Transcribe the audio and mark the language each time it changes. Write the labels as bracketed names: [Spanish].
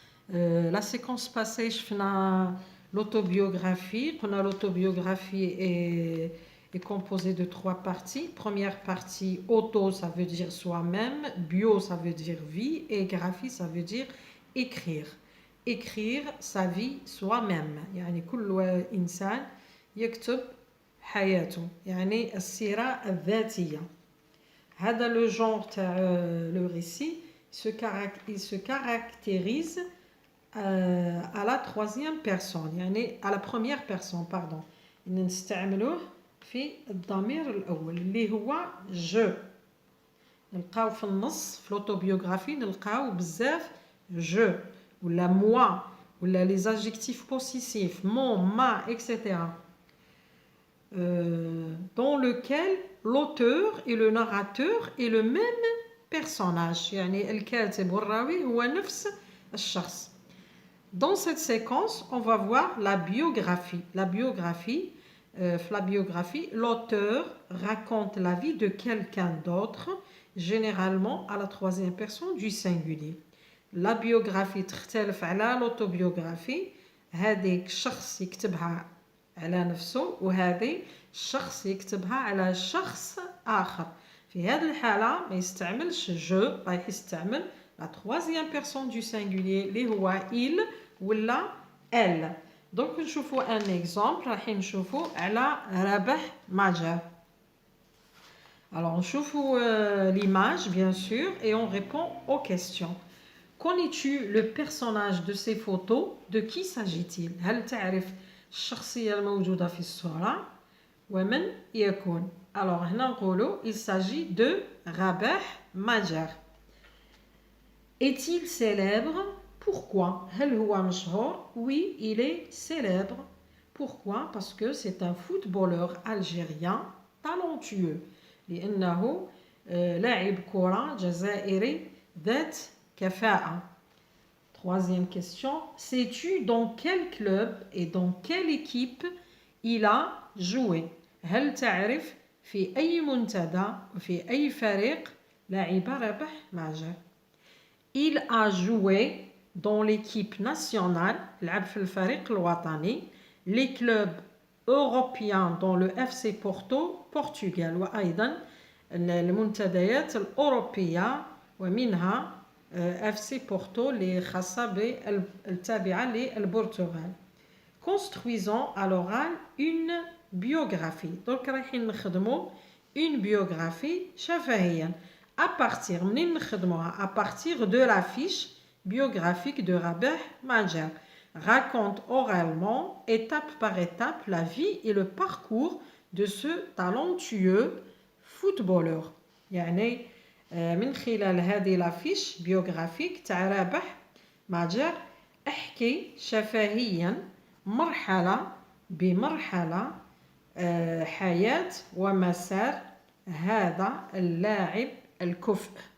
[French] La séquence passée, je fais l'autobiographie. L'autobiographie est composée de 3 parties. Première partie, auto, ça veut dire soi-même. Bio, ça veut dire vie. Et graphie, ça veut dire écrire. Écrire sa vie soi-même. [Arabic] يعني كل إنسان يكتب حياته. يعني السيرة الذاتية. [French] هذا le genre le récit il se caractérise à la troisième personne يعني à la première personne pardon [Arabic] نستعملوه في الضمير الأول اللي هو [French] je [Arabic] نلقاو في النص في [French] l'autobiographie [Arabic] نلقاو بزاف [French] je ولا moi ولا les adjectifs possessifs mon, ma, etc. Dans lequel l'auteur et le narrateur est le même personnage. [Arabic] يعني الكاتب والراوي هو نفس الشخص. [French] Dans cette séquence, on va voir la biographie. La biographie, l'auteur raconte la vie de quelqu'un d'autre, généralement à la troisième personne du singulier. La biographie [Arabic] تختلف على [French] l'autobiographie. [Arabic] هذيك شخص يكتبها على نفسه وهذه الشخص يكتبها على شخص آخر. في هذه الحالة ما يستعملش جو، رايح يستعمل [French] la troisième personne du singulier [Arabic] اللي هو il ولا elle. [French] Donc [Arabic] نشوفوا [French] un exemple. [Arabic] راح نشوفوا على رابح ماجر. [French] Alors [Arabic] نشوفوا [French] l'image bien sûr et on répond aux questions. Connais-tu le personnage de ces photos? De qui s'agit-il? [Arabic] هل تعرف الشخصية الموجودة في الصورة؟ ومن يكون؟ [French] Alors [Arabic] هنا نقولوا [French] il s'agit de [Arabic] رابح ماجر. [French] Est-il célèbre? Pourquoi? [Arabic] هل هو مشهور? [French] Oui, il est célèbre. Pourquoi? Parce que c'est un footballeur algérien talentueux. [Arabic] لأنه لاعب كرة جزائري ذات كفاءة. [French] Troisième question. Sais-tu dans quel club et dans quelle équipe il a joué? [Arabic] هل تعرف في أي منتدى وفي أي فريق لعب رابح ماجر؟ [French] Il a joué dans l'équipe nationale, [Arabic] لعب في الفريق الوطني, [French] les clubs européens dans le FC Porto, Portugal, [Arabic] وأيضا المنتديات الأوروبية ومنها FC Porto اللي خاصة بالتابعة للبرتغال. [French] Construisons à l'oral une biographie. [Arabic] Donc رايحين نخدموا [French] une biographie [Arabic] شفهيا. [French] À partir [Arabic] منين نخدموها؟ [French] À partir de la fiche biographique de Rabih Majer. Raconte oralement, étape par étape, la vie et le parcours de ce talentueux footballeur. [Arabic] يعني من خلال هذه الافيش بيوغرافيك تاع رابح ماجر احكي شفهيا مرحلة بمرحلة حياة ومسار هذا اللاعب الكفء.